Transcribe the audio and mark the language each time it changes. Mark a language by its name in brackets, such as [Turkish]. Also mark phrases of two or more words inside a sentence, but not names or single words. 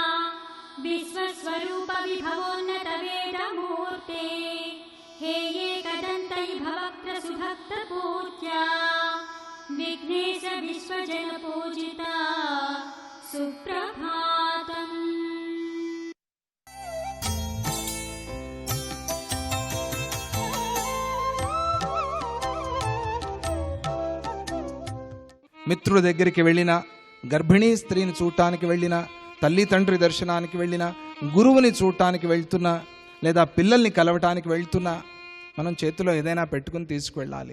[Sanskrit] विश्वस्वरूप विभवोन्नत वेदमूर्ते। हे एकदन्त भवक्त्र सुभक्त पूज्या। विघ्नेश विश्वजन पूजिता सुप्रभातम्। [Telugu] మిత్రుల దగ్గరికి వెళ్ళినా, గర్భిణీ స్త్రీని చూడటానికి వెళ్ళినా, తల్లి తండ్రి దర్శనానికి వెళ్ళినా, గురువుని చూడటానికి వెళ్తున్నా, లేదా పిల్లల్ని కలవటానికి వెళ్తున్నా మనం చేతిలో ఏదైనా పెట్టుకుని తీసుకువెళ్ళాలి.